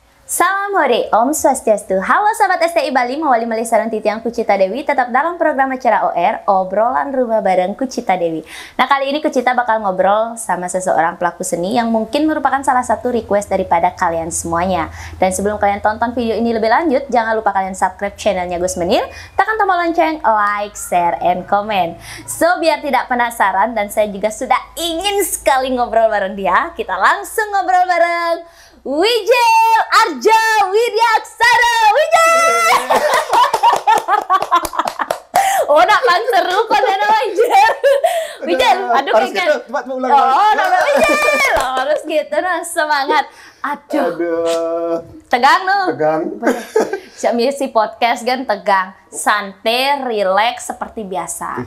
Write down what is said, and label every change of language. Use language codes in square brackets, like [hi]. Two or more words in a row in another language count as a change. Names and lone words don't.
[id] Salam Hore, Om Swastiastu. Halo sahabat STI Bali, [ban] mawali malih sareng titiang [id] Kucita Dewi tetap dalam program acara OR, obrolan rumah bareng Kucita Dewi. Nah, kali ini Kucita bakal ngobrol sama seseorang pelaku seni yang mungkin merupakan salah satu request daripada kalian semuanya. Dan sebelum kalian tonton video ini lebih lanjut, jangan lupa kalian subscribe channelnya Gus Menir, tekan tombol lonceng, [en] like, share, and comment. [id] So, biar tidak penasaran dan saya juga sudah ingin sekali ngobrol bareng dia, kita langsung ngobrol bareng Wijel Arja Widyaksana. Wijel! Oh, nak lang seru kok na Wijel. Wijel, aduh kayak kan. Oh, Wijel. Harus gitu nah, semangat. Aduh. Tegang no. Tegang. Si podcast kan tegang, santai, relax seperti biasa.